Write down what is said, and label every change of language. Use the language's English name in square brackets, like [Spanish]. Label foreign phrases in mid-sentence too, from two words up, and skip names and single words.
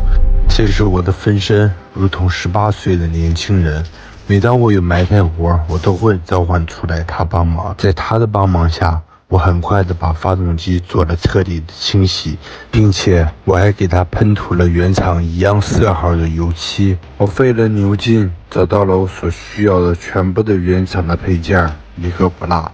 [Chinese] 這是我的分身，如同18歲的年輕人。每當我有埋汰活，我都會召喚出來他幫忙。在他的幫忙下，我很快的把發動機做了徹底的清洗，並且我還給他噴塗了原廠一樣色號的油漆。我費了牛勁，找到了我所需要的全部的原廠的配件，一個不落。